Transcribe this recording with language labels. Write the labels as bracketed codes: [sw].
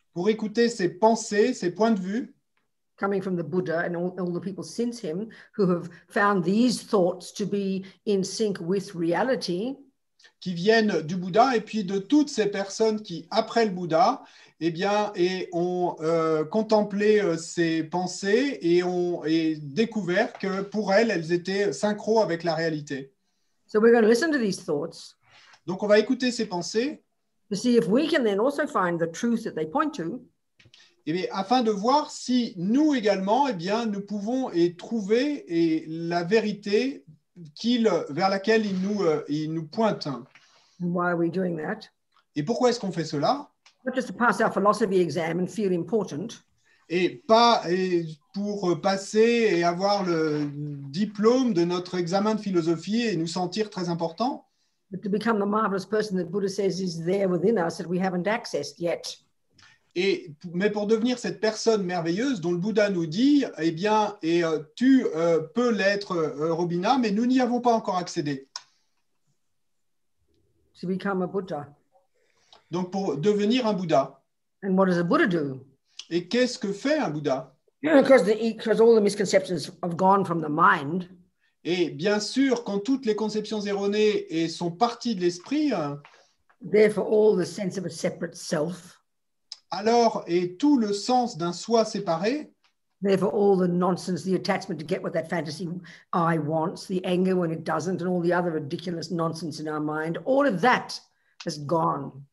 [fr] Pour écouter ces pensées, ces points de vue. [en] Coming from the Buddha and all the people since him who have found these thoughts to be in sync with reality. [fr] Qui viennent du Bouddha et puis de toutes ces personnes qui, après le Bouddha, ont contemplé ces pensées et ont découvert que pour elles étaient synchro avec la réalité. [en] So we're going to listen to these thoughts. [fr] Donc on va écouter ces pensées. [en] To see if we can then also find the truth that they point to. [fr] Et bien, afin de voir si nous également, nous pouvons trouver la vérité vers laquelle il nous pointe. [en] Why are we doing that? [fr] Et pourquoi est-ce qu'on fait cela? [en] Not just to pass our philosophy exam and feel important. [fr] Et pas pour passer et avoir le diplôme de notre examen de philosophie et nous sentir très importants. [en] But to become the marvelous person that Buddha says is there within us that we haven't accessed yet. [fr] Mais pour devenir cette personne merveilleuse dont le Bouddha nous dit, tu peux l'être, Robina, mais nous n'y avons pas encore accédé. [en] To become a Buddha. [fr] Donc pour devenir un Bouddha. [en] And what does a Buddha do? [fr] Et qu'est-ce que fait un Bouddha? [en] Because all the misconceptions have gone from the mind. [fr] Et bien sûr, quand toutes les conceptions erronées sont parties de l'esprit, [en] therefore all the sense of a separate self. [fr] Alors, et tout le sens d'un soi séparé, [en] therefore all the nonsense, the attachment to get what that fantasy I wants, the anger when it doesn't, and all the other ridiculous nonsense in our mind, all of that has gone.